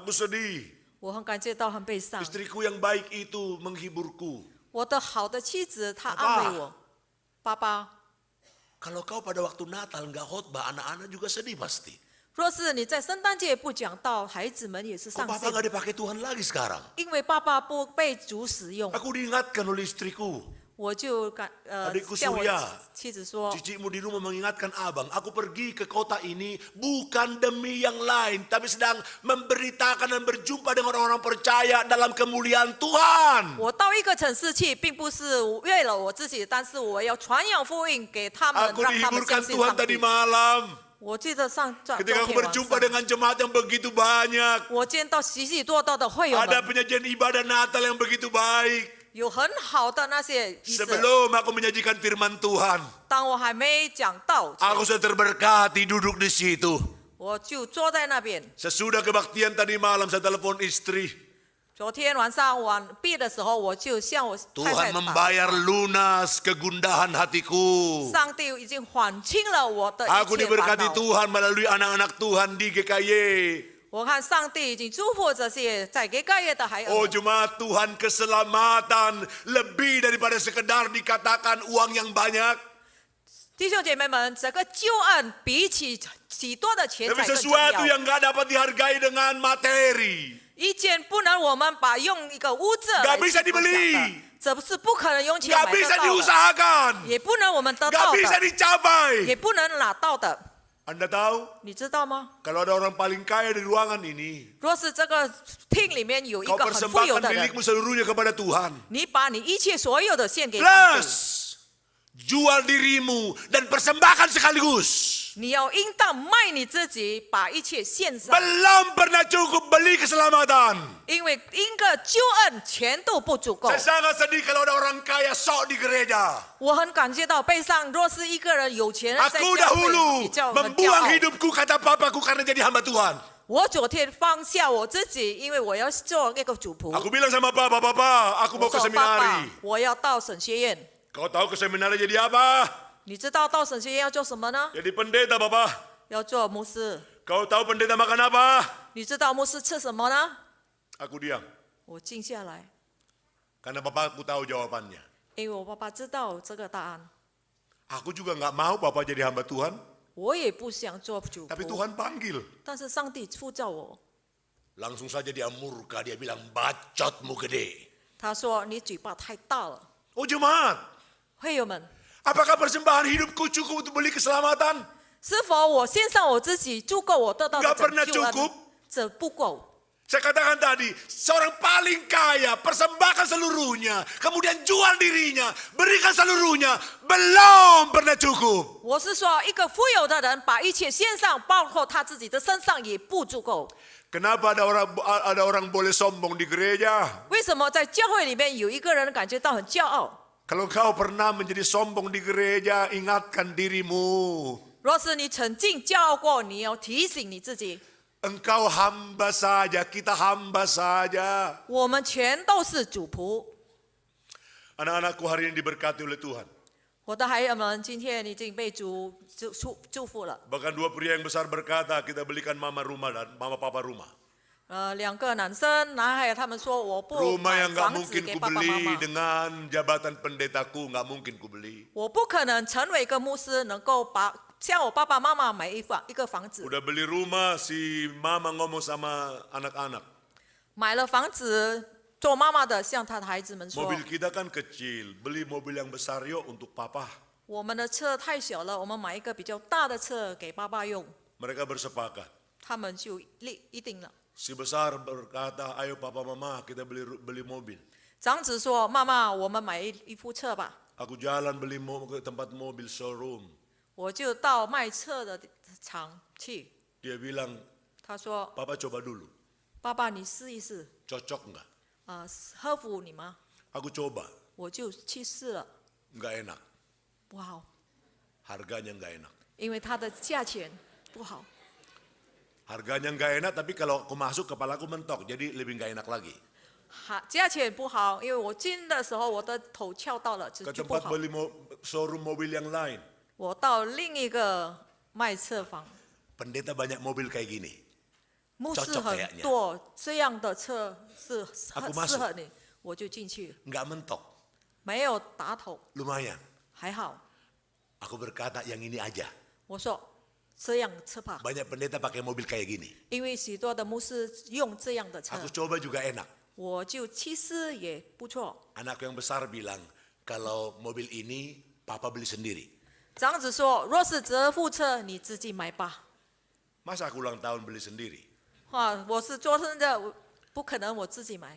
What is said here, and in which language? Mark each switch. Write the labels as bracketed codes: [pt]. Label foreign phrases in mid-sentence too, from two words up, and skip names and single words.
[id] Aku sedih. [zh] 我很感觉到很悲伤。 [id] Istriku yang baik itu menghiburku. [zh] 我的好的妻子，她爸爸安慰我，爸爸， [id] Kalau kau pada waktu Natal nggak khotbah, anak-anak juga sedih pasti. [zh] 若是你在圣诞节不讲道，孩子们也是 [id] Kok [zh] 伤 [id] papa [zh] 心， [id] nggak dipakai Tuhan lagi sekarang? [zh] 因为爸爸不被主使用。 [id] Aku diingatkan oleh istriku. [zh] 我就 [id] Adikku [zh] 向我 [id] Surya [zh] 妻子说， [id] Cicimu di rumah mengingatkan abang, aku pergi ke kota ini bukan demi yang lain, tapi sedang memberitakan dan berjumpa dengan orang-orang percaya dalam kemuliaan Tuhan. [zh] 我到一个城市去，并不是为了我自己，但是我要传扬福音给他们， [id] Aku [zh] 让他们 [id] dihiburkan [zh] 相信 [id] Tuhan [zh] 上 [id] tadi [zh] 帝。 [id] malam [zh] 我记得昨 [id] ketika aku [zh] 天晚 [id] berjumpa [zh] 上， [id] dengan jemaat yang begitu banyak. [zh] 我见到许许多多的会友 [id] Ada [zh] 们， [id] penyajian ibadah Natal yang begitu baik. [zh] 有很好的那些仪式。 [id] Sebelum aku menyajikan firman Tuhan, [zh] 当我还没讲道前， [id] aku sudah terberkati duduk di situ. [zh] 我就坐在那边。 [id] Sesudah kebaktian tadi malam saya telepon istri. [zh] 昨天晚上晚毕的时候，我就向我太 [id] Tuhan [zh] 太打， [id] membayar lunas kegundahan hatiku. [zh] 上帝已经还清了我的 [id] Aku [zh] 一切烦 [id] diberkati [zh] 恼。 [id] Tuhan melalui anak-anak Tuhan di GKY. [zh] 我看上帝已经祝福这些在给盖业的孩儿 [id] Oh [zh] 们。 [id] jemaat Tuhan, keselamatan lebih daripada sekedar dikatakan uang yang banyak. [zh] 弟兄姐妹们，这个救恩比起许多的钱 [id] Tapi [zh] 财更重 [id] sesuatu [zh] 要。 [id] yang gak dapat dihargai dengan materi. [zh] 一件不能我们把用一个物质来 [id] Gak bisa [zh] 去分享的 [id] dibeli [zh] 这不是不可能用钱 [id] Gak [zh] 买得 [id] bisa [zh] 到的， [id] diusahakan. [zh] 也不能我们得 [id] Gak [zh] 到 [id] bisa [zh] 的， [id] dicapai. [zh] 也不能拿到的。 [id] Anda tahu, [zh] 你知道吗？ [id] kalau ada orang paling kaya di ruangan ini, [zh] 若是这个厅里面有一 [id] kau [zh] 个很富有 [id] persembahkan [zh] 的人， [id] milikmu seluruhnya kepada Tuhan. [zh] 你把你一切所有的献给上帝， [id] Plus, jual dirimu dan persembahkan sekaligus. [zh] 你要应当卖你自己，把一切献上， [id] Belum pernah cukup beli keselamatan. [zh] 因为一个救恩钱都不足够 [id] Saya。sangat sedih kalau ada orang kaya sok di gereja. [zh] 我很感觉到悲伤，若是一个人有钱人在 [id] Aku [zh] 教会 [id] dahulu [zh] 比较很骄 [id] membuang [zh] 傲。 [id] hidupku kata papaku karena jadi hamba Tuhan. [zh] 我昨天放下我自己，因为我要做那个主仆。 [id] Aku bilang sama papa, papa, aku [zh] 我 [id] mau ke [zh] 说爸爸 [id] seminari.， [zh] 我要到神学院。 [id] Kau tahu ke seminari jadi apa? [zh] 你知道到神学院要做什么呢？ [id] Jadi pendeta, papa. [zh] 要做牧师。 [id] Kau tahu pendeta makan apa? [zh] 你知道牧师吃什么呢？ [id] Aku diam. [zh] 我静下来， [id] Karena papaku tahu jawabannya. [zh] 因为我爸爸知道这个答案。 [id] Aku juga nggak mau papa jadi hamba Tuhan. [zh] 我也不想做主 [id] Tapi [zh] 仆， [id] Tuhan panggil. [zh] 但是上帝呼召我。 [id] Langsung saja dia murka, dia bilang bacotmu gede. [zh] 他说：“你嘴巴太大了。 [id] Oh jemaat, ” [zh] 会友们， [id] apakah persembahan hidupku cukup untuk beli keselamatan? [zh] 是否我献上我自己足够我得到的 [id] Nggak [zh] 拯 [id] pernah [zh] 救 [id] cukup. [zh] 恩？这不够。 [id] Saya katakan tadi, seorang paling kaya, persembahkan seluruhnya, kemudian jual dirinya, berikan seluruhnya, belum pernah cukup. [zh] 我是说，一个富有的人把一切献上，包括他自己的身上也不足够。 [id] Kenapa ada orang boleh sombong di gereja? [zh] 为什么在教会里面有一个人感觉到很骄傲？ [id] Kalau kau pernah menjadi sombong di gereja, ingatkan dirimu. [zh] 若是你曾经骄傲过，你要提醒你自己， [id] Engkau hamba saja, kita hamba saja. [zh] 我们全都是主仆。 [id] Anak-anakku hari ini diberkati oleh Tuhan. [zh] 我的孩儿们今天已经被主祝福了。 [id] Bahkan dua pria yang besar berkata, kita belikan mama rumah dan mama papa rumah. [zh] 两个男孩他们说我不 [id] Rumah [zh] 买 [id] yang gak [zh] 房子 [id] mungkin [zh] 给 [id] ku [zh] 爸爸妈 [id] beli [zh] 妈， [id] dengan jabatan pendetaku, gak mungkin ku beli. [zh] 我不可能成为一个牧师，能够向我爸爸妈妈买一个房子。 [id] Udah beli rumah, si mama ngomong sama anak-anak. [zh] 买了房子，做妈妈的向他的孩子们说 [id] Mobil kita kan kecil, beli mobil yang besar yuk untuk papa.：“ [zh] 我们的车太小了，我们买一个比较大的车给爸爸用。 [id] Mereka bersepakat. ” [zh] 他们就一定了。 [id] Si besar berkata, ayo papa mama kita beli mobil. [zh] 长子说：“妈妈，我们买一部车吧。 [id] Aku jalan beli ke tempat mobil showroom. ” [zh] 我就到卖车的厂去。 [id] Dia bilang, [zh] 他说 [id] papa coba dulu.：“ [zh] 爸爸，你试一试， [id] Cocok nggak? [zh] 合乎你吗？” [id] Aku coba, [zh] 我就去试了， [id] nggak enak. [zh] 不好， [id] Harganya nggak enak. [zh] 因为它的价钱不好。 [id] Harganya nggak enak, tapi kalau aku masuk kepalaku mentok, jadi lebih nggak enak lagi. [zh] 价钱不好，因为我进的时候我的头翘到了， [id] Ke [zh] 就不 [id] tempat [zh] 好。 [id] beli showroom mobil yang lain. [zh] 我到另一个卖车房， [id] Pendeta banyak mobil kayak gini. [zh] 牧师 [id] cocok [zh] 很 [id] kayaknya [zh] 多这样的车是 [id] Aku [zh] 很 [id] masuk [zh] 适合你，我就进去， [id] Nggak mentok, [zh] 没有打头， [id] lumayan. [zh] 还好。 [id] Aku berkata yang ini aja. [zh] 我说这样车吧， [id] Banyak pendeta pakai mobil kayak gini. [zh] 因为许多的牧师用这样的车， [id] Aku coba juga enak. [zh] 我就其实也不错。 [id] Anak yang besar bilang, kalau mobil ini papa beli sendiri. [zh] 长子说：“若是这副车，你自己买吧。 [id] Masa aku ulang tahun beli sendiri? ” [zh] 我是做生的，不可能我自己买，